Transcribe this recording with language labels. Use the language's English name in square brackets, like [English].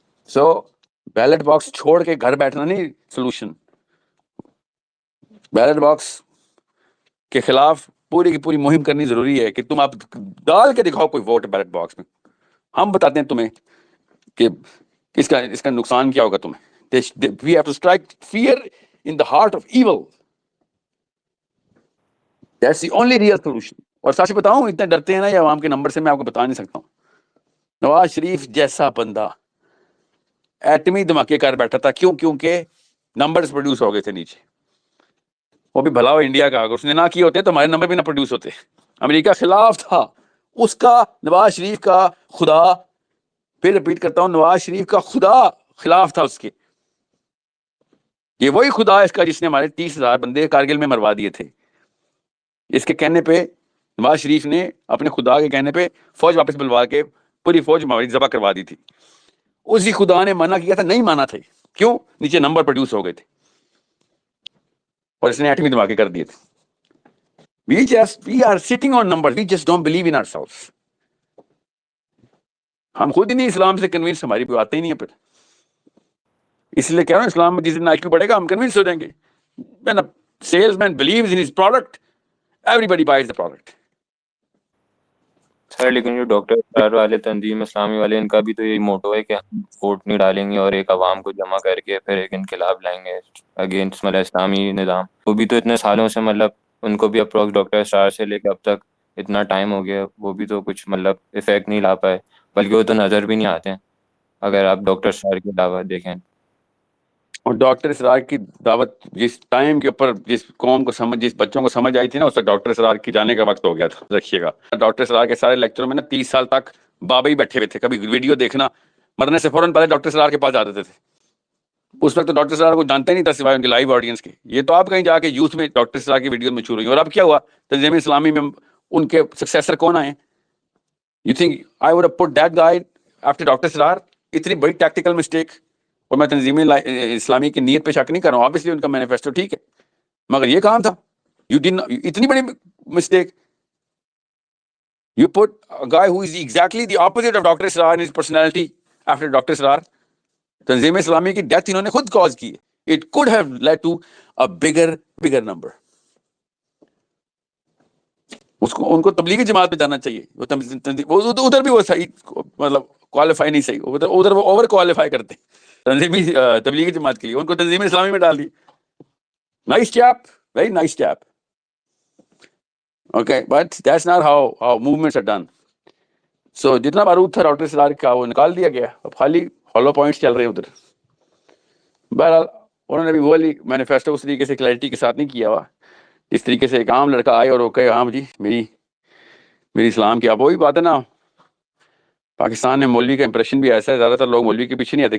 [Urdu] سو ballot box چھوڑ کے گھر بیٹھنا نہیں سولوشن. بیلٹ باکس کے خلاف پوری کی پوری مہم کرنی ضروری ہے کہ تم آپ ڈال کے دکھاؤ کوئی ووٹ بیلٹ باکس میں. ہم بتاتے ہیں تمہیں کہ اس کا نقصان کیا ہوگا تمہیں. [English] We have to strike fear in the heart of evil. That's the only real solution. [Urdu] اور سچ بتاؤں، اتنے ڈرتے ہیں نا یہ عوام کے نمبر سے، میں آپ کو بتا نہیں سکتا ہوں. نواز شریف جیسا بندہ ایٹمی دھماکے کر بیٹھا تھا. کیوں؟ کیونکہ نمبرز پروڈیوس ہو گئے تھے نیچے. وہ بھی بھلا ہو انڈیا کا، اگر اس نے نہ کیے ہوتے تو ہمارے نمبر بھی نہ پروڈیوس ہوتے. امریکہ خلاف تھا اس کا، نواز شریف کا خدا، پھر ریپیٹ کرتا ہوں، نواز شریف کا خدا خلاف تھا اس کے. یہ وہی خدا ہے اس کا جس نے ہمارے 30,000 بندے کارگل میں مروا دیے تھے. اس کے کہنے پہ نواز شریف نے اپنے خدا کے کہنے پہ فوج واپس بلوا کے پوری فوج ہماری ذبح کروا دی تھی. اسی خدا نے منع کیا تھا، نہیں مانا تھے. کیوں؟ نیچے نمبر پروڈیوس ہو گئے تھے اور اس نے ایٹمی دھماکے کر دیے تھے. [English] We are sitting on numbers. We just don't believe in ourselves. [Urdu] ہم خود ہی نہیں اسلام سے کنوینس، ہماری کوئی آتے ہی نہیں ہے. پھر اس لیے کہہ رہا ہوں، اسلام میں جس دن IQ بڑھے گا ہم کنوینس ہو جائیں گے. [English] When a salesman believes in his product, everybody buys the product. [Urdu] سر لیکن جو ڈاکٹر والے تنظیم اسلامی والے، ان کا بھی تو یہی موٹو ہے کہ ہم ووٹ نہیں ڈالیں گے اور ایک عوام کو جمع کر کے پھر ایک انقلاب لائیں گے اگینسٹ مطلب اسلامی نظام. وہ بھی تو اتنے سالوں سے مطلب ان کو بھی اپروکس ڈاکٹر اسرار سے لے کے اب تک اتنا ٹائم ہو گیا، وہ بھی تو کچھ مطلب افیکٹ نہیں لا پائے، بلکہ وہ تو نظر بھی نہیں آتے ہیں اگر آپ ڈاکٹر اسرار کی دعوت دیکھیں. اور ڈاکٹر اسرار کی دعوت جس ٹائم کے اوپر جس قوم کو سمجھ، جس بچوں کو سمجھ آئی تھی نا، اس وقت ڈاکٹر اسرار کی جانے کا وقت ہو گیا تھا. رکھیے گا، ڈاکٹر اسرار کے سارے لیکچروں میں نا 30 سال تک بابا ہی بیٹھے ہوئے تھے. کبھی ویڈیو دیکھنا، مرنے سے فوراً پہلے ڈاکٹر اسرار کے پاس جاتے تھے. اس وقت تو ڈاکٹر اسرار کو جانتے نہیں تھا سوائے ان کے لائیو آڈینس کے. یہ تو آپ کہیں جا کے یوتھ میں ڈاکٹر اسرار کی ویڈیو میں چھو رہی ہیں. اور اب کیا ہوا؟ تنظیم اسلامی میں ان کے سکسیسر کون آئے؟ [English] you think I would have put that guy after [Urdu] doctor اسرار؟ اتنی بڑی ٹیکٹیکل مسٹیک. اور میں تنظیم اسلامی کی نیت پہ شک نہیں کر رہا ہوں، obviously ان کا مینیفیسٹو ٹھیک ہے، مگر یہ کام تھا. [English] you done [Urdu] اتنی بڑی mistake. [English] You put a guy who is exactly the opposite of Dr. Israr in his personality after Dr. Israr. [Urdu] تنظیم اسلامی کی ڈیتھ انہوں نے خود کاز کی ہے. [English] It could have led to a bigger number. [Urdu] ان کو تبلیغی جماعت پہ جانا چاہیے. ادھر بھی وہ صحیح مطلب کوالیفائی نہیں صحیح، ادھر وہ اوور کوالیفائی کرتے ہیں تنظیمی تبلیغی جماعت کے لیے. ان کو تنظیم اسلامی میں ڈال دی. [English] Nice cheap, very nice cheap. Okay, but that's not how movements are done. [Urdu] So جتنا بارود تھا ڈاکٹر اسرار کا وہ نکال دیا گیا، اب خالی ہالو پوائنٹس چل رہے ہیں ادھر. بہرحال انہوں نے بھی وہ والی مینیفیسٹو اس طریقے سے کلیئرٹی کے ساتھ نہیں کیا ہوا اس طریقے سے ایک عام لڑکا آئے اور وہ کہے ہاں جی میری اسلام کی. اب وہی بات ہے نا، پاکستان میں مولوی کا امپریشن بھی ایسا ہے، زیادہ تر لوگ مولوی کے پیچھے نہیں آتے.